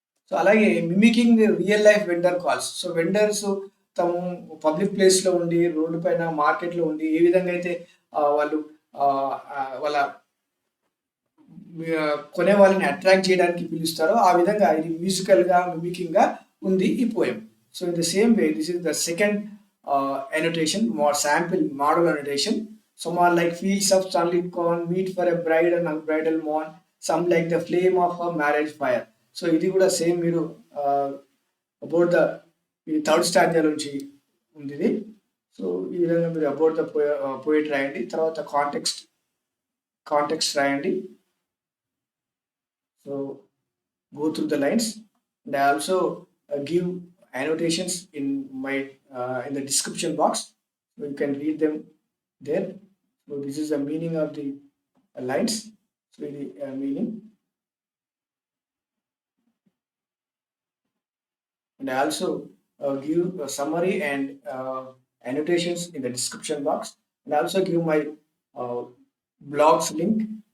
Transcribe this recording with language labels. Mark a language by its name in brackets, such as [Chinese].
[Telugu] So అలాగే mimicking real life vendor calls. So vendors తము public ప్లేస్లో ఉండి, రోడ్డు పైన, మార్కెట్లో ఉండి ఏ విధంగా అయితే వాళ్ళు వాళ్ళ కొనే వాళ్ళని అట్రాక్ట్ చేయడానికి పిలుస్తారో ఆ విధంగా ఇది మ్యూజికల్గా, మిమికింగ్గా ఉంది ఈ poem. [English] So in the same way, this is the second annotation, more sample model annotation. Some are like fields of sunlit corn, meet for a bride and unbridal morn. Some like the flame of a marriage fire. [Telugu] So ఇది కూడా same మీరు about the ఇది third స్టాంజర్ నుంచి ఉంది ఇది. So ఈ విధంగా మీరు అబౌట్ ద పోయిట్ రాయండి, తర్వాత కాంటెక్స్ట్ రాయండి. [English] So go through the lines, and I also give annotations in my in the description box, so you can read them there. So this is the meaning of the lines. So the meaning, and I also give a summary and annotations in the description box, and I also give my blogs link.